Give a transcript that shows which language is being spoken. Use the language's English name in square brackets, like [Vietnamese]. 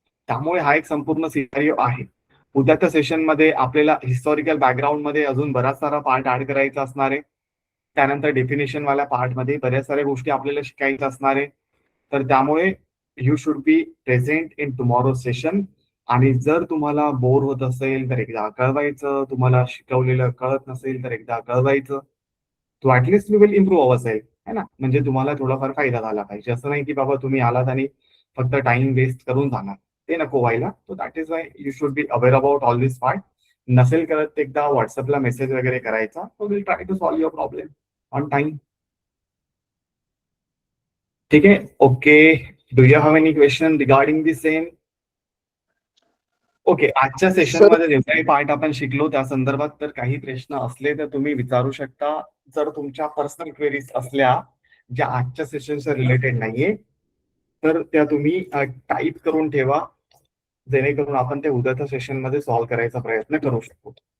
[Marathi] त्यामुळे हा एक संपूर्ण सिनारिओ आहे. उद्याच्या सेशन मध्ये आपल्याला हिस्टॉरिकल बॅकग्राऊंड मध्ये अजून बराच सारा पार्ट ऍड करायचा असणार आहे. त्यानंतर डेफिनेशन वाल्या पार्ट मध्ये बऱ्याच साऱ्या गोष्टी आपल्याला शिकायच्या असणार आहे. तर त्यामुळे [English] You should be present in tomorrow session. [Marathi] आणि जर तुम्हाला बोर होत असेल तर एकदा कळवायचं, तुम्हाला शिकवलेलं कळत नसेल तर एकदा कळवायचं. [English] तो at least we will improve our self, है ना. [Marathi] म्हणजे तुम्हाला थोडाफार फायदा झाला पाहिजे. असं नाही की बाबा तुम्ही आलात आणि फक्त टाइम वेस्ट करून जाणार, ते नको व्हायला. [English] So that is why you should be aware about all this part. [Marathi] नसेल करत एकदा व्हॉट्सअपला मेसेज वगैरे करायचा. [English] So will try to solve your problem on time. [Marathi] ठीक आहे, okay. [English] Do you have any question regarding the same? [Marathi] Okay, आजच्या session मध्ये जेवढाही पार्ट आपण शिकलो त्या संदर्भात तर काही प्रश्न असले तर तुम्ही विचारू शकता. जर तुमच्या पर्सनल क्वेरीज असल्या ज्या आजच्या सेशनच्या रिलेटेड नाहीये तर त्या तुम्ही टाईप करून ठेवा, जेणेकरून आपण ते उद्याच्या सेशन मध्ये सॉल्व्ह करायचा प्रयत्न करू शकतो.